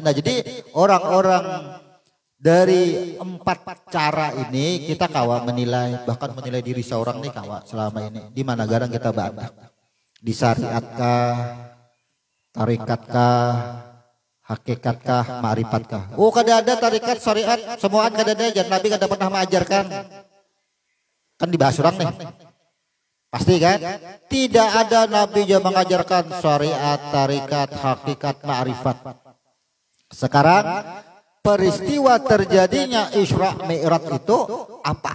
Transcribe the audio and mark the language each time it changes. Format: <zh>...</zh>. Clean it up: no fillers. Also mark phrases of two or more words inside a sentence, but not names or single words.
<id>Nah, jadi orang-orang dari 4 cara ini kita kawa menilai, bahkan menilai diri seorang nih kawa selama ini. Di mana garang kita banyak? Di syariatkah, tarikatkah, hakikatkah, ma'rifatkah? Oh, kada ada tarikat, syariat, semuaan kada ada. Jangan Nabi kada pernah mengajarkan. Kan dibahas orang nih. Pasti kan? Tidak ada Nabi yang mengajarkan syariat, tarikat, hakikat, ma'rifat. Sekarang peristiwa terjadinya Isra Mi'raj itu apa?</id>